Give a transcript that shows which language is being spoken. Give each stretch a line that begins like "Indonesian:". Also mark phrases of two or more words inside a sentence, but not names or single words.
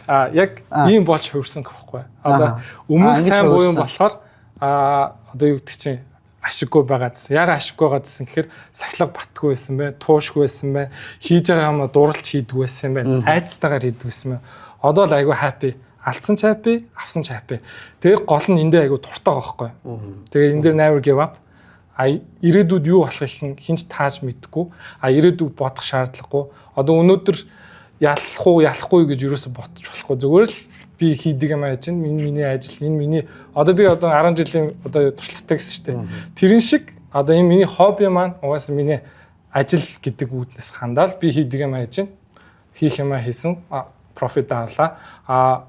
Mongolian: Яг ийм болж хувирсан гэхгүй. Одоо өмнөх сайн буян болохоор одоо юу гэдэг чинь ашиггүй байгаа гэсэн. Яг ашиггүй байгаа гэсэн гэхээр сахилга батгүй байсан бай, туушгүй байсан бай, хийж байгаа юм дурлж хийдэг байсан бай, айцтайгаар хийдэг байсан бай. Одоо л айгүй happy, алдсан ч happy, авсан ч happy. Тэгээ гол нь эндээ айгүй дуртай байгаа байхгүй. Тэгээ энэ дээр
English: never give up.
Mongolian: Ирээдүйд юу болохыг хинч тааж мэдэхгүй. Ирээдүйд бодох шаардлагагүй. Одоо өнөөдөр ялахгүй гэж юусоо ботч болохгүй. Зүгээр л би хийдэг юм аа чинь миний ажил энэ миний одоо би одоо 10 жилийн одоо туршлагатай гэсэн шүү дээ. Тэрэн шиг одоо энэ миний хобби маань угаасаа миний ажил гэдэг үүднээс хандаал би хийдэг юм аа чинь хийх юм аа хийсэн профит авлаа.